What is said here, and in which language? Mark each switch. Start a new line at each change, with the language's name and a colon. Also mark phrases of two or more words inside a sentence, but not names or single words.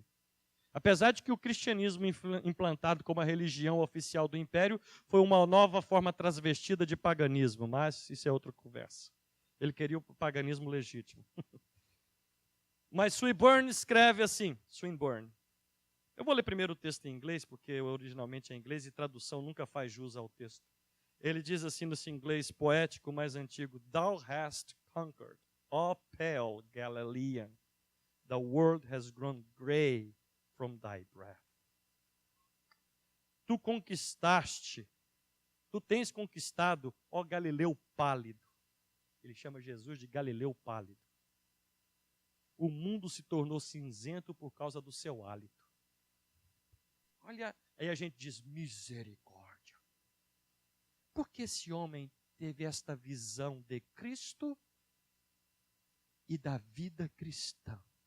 Portuguese: Apesar de que o cristianismo implantado como a religião oficial do império foi uma nova forma transvestida de paganismo, mas isso é outra conversa. Ele queria o paganismo legítimo. Mas Swinburne escreve assim, Swinburne. Eu vou ler primeiro o texto em inglês, porque originalmente é em inglês e tradução nunca faz jus ao texto. Ele diz assim nesse inglês poético mais antigo,
English: Thou hast conquered, ó pale Galilean, the world has grown grey from thy breath.
Portuguese: Tu conquistaste, tu tens conquistado, ó Galileu pálido. Ele chama Jesus de Galileu pálido. O mundo se tornou cinzento por causa do seu hálito. Olha, aí a gente diz misericórdia. Porque esse homem teve esta visão de Cristo e da vida cristã.